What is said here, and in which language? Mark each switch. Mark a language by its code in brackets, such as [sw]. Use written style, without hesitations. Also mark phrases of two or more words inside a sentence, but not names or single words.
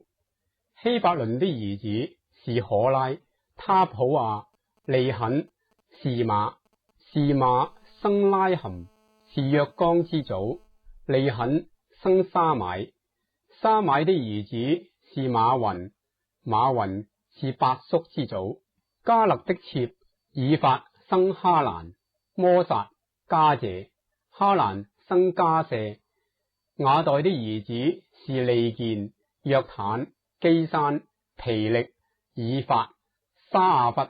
[zh] 希伯崙的兒子是可拉、他普亞、利肯、示瑪。示瑪生拉含，是約岡之祖。利肯生沙買，沙買的兒子是馬雲，馬雲是伯叔之祖。加勒的妾以法生哈蘭，摩撒、加謝。哈蘭生加舍。雅代的兒子是利健、約坦、基珊、皮力、以法、沙亞弗。